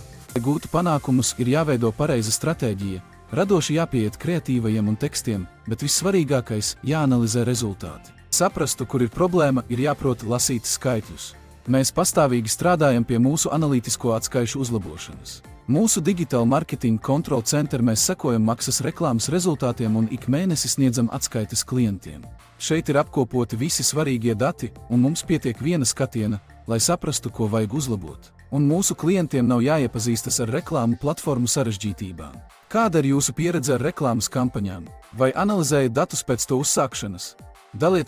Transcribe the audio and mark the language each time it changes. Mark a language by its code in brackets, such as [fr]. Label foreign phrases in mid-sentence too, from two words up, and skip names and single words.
[lv] Lai gūtu panākumus, ir jāveido pareiza stratēģija, radoši jāpieiet kreatīvajiem un tekstiem, bet vissvarīgākais – jāanalizē rezultāti. Saprastu, kur ir problēma, ir jāprot lasīt skaitļus. Mēs pastāvīgi strādājam pie mūsu analītisko atskaišu uzlabošanas. Mūsu [en] digital marketing control center [lv] mēs sekojam maksas reklāmas rezultātiem un ik mēnesi sniedzam atskaites klientiem. Šeit ir apkopoti visi svarīgie dati, un mums pietiek viena skatiena, lai saprastu, ko vajag uzlabot. Un mūsu klientiem nav jāiepazīstas ar reklāmu platformu sarežģītībām. Kāda ir jūsu pieredze ar reklāmas kampaņām? Vai analizējat datus pēc to uzsākšanas?